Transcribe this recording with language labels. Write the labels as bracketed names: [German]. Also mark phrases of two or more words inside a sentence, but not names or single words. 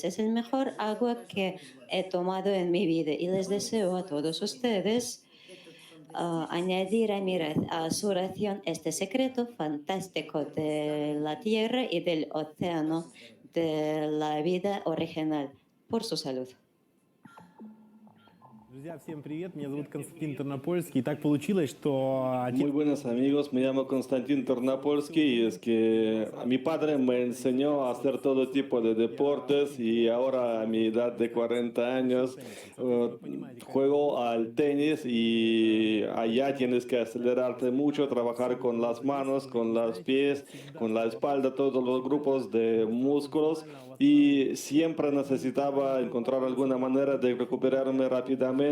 [Spanish] Es el mejor agua que he tomado en mi vida, y les deseo a todos ustedes añadir a su ración este secreto fantástico de la tierra y del océano, de la vida original, por su salud. [Russian] Друзья, всем привет, меня зовут Константин Тернопольский, и так получилось, что... [Spanish] Muy buenos amigos, me llamo Konstantin Ternopolsky, y es que mi padre me enseñó a hacer todo tipo de deportes, y ahora a mi edad de 40 años juego al tenis, y allá tienes que acelerarte mucho, trabajar con las manos, con los pies, con la espalda, todos los grupos de músculos, y siempre necesitaba encontrar alguna manera de recuperarme rápidamente.